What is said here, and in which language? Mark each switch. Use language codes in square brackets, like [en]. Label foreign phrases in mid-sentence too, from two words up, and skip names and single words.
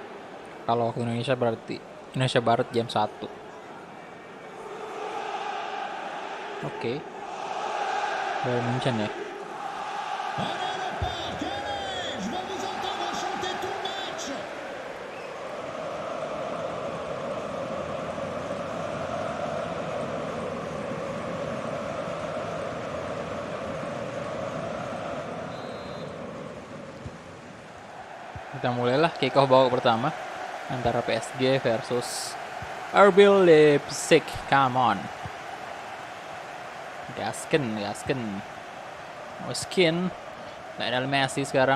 [id] Kalau waktu Indonesia berarti Indonesia Barat jam 1. Oke. Bayern Munchen ya. [fr] Allez, le parc, allez, je vais vous entendre chanter tout le match. [id] Kita mulailah [en] kick off [id] babak pertama antara PSG versus RB Leipzig. [en] Come on. Gasken. [id] Moskin. Lionel Messi sekarang.